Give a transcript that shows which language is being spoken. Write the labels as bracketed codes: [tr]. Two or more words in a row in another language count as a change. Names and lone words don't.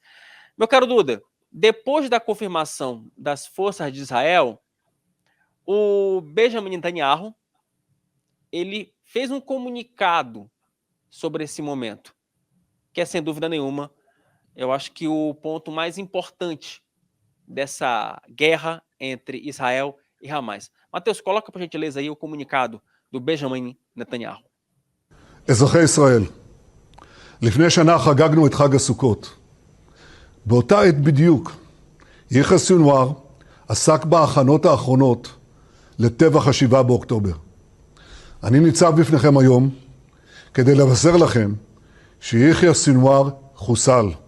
[pt] Meu caro Duda, depois da confirmação das forças de Israel, o Benjamin Netanyahu, ele fez um comunicado sobre esse momento, que é, sem dúvida nenhuma, eu acho que o ponto mais importante dessa guerra entre Israel e Hamas. Matheus, coloca por gentileza aí o comunicado do Benjamin Netanyahu. [he] אזרחי ישראל, לפני שנה חגגנו את חג הסוכות. באותה עת בדיוק, יחיא סינואר עסק בהכנות האחרונות לטבח 7 באוקטובר. אני ניצב בפניכם היום כדי לבשר לכם שיחיא סינואר חוסל.